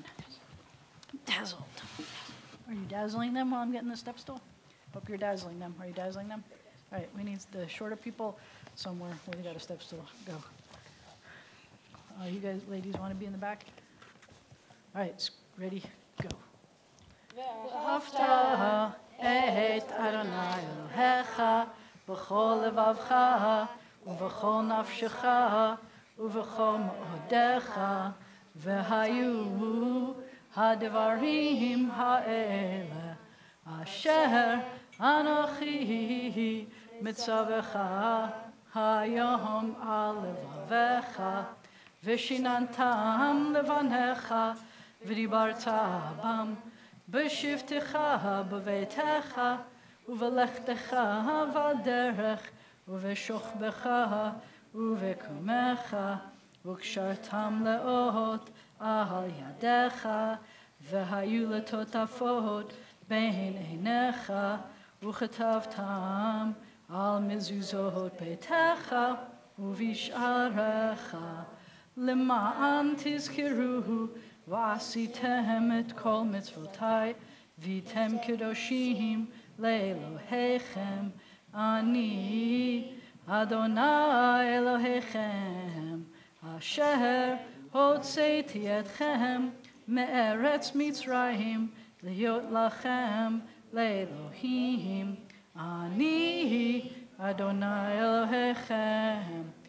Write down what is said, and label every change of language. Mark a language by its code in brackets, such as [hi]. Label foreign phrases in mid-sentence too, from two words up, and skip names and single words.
[en] Dazzled. Are you dazzling them while I'm getting the step stool? Hope you're dazzling them. Are you dazzling them? All right, we need the shorter people somewhere. We got a step stool. Go. You guys, ladies, want to be in the back? All right, ready, go. [he] ואהבת את אדוני אלהיך בכל לבבך ובכל נפשך ובכל מאדך והיו הדברים האלה אשר אנכי מצוך היום על לבבך ושננתם לבניך ודברת בם בשבתך בביתך ובלכתך בדרך ובשכבך ובקומך וקשרתם לאות על ידך והיו לטטפת בין עיניך וכתבתם על מזזות ביתך ובשעריך למען תזכרו ועשיתם את כל מצוותי והייתם קדושים לאלוהיכם אני אדוני אלוהיכם אשר הוצאתי אתכם מארץ מצרים להיות לכם לאלוהים אני אדוני אלוהיכם.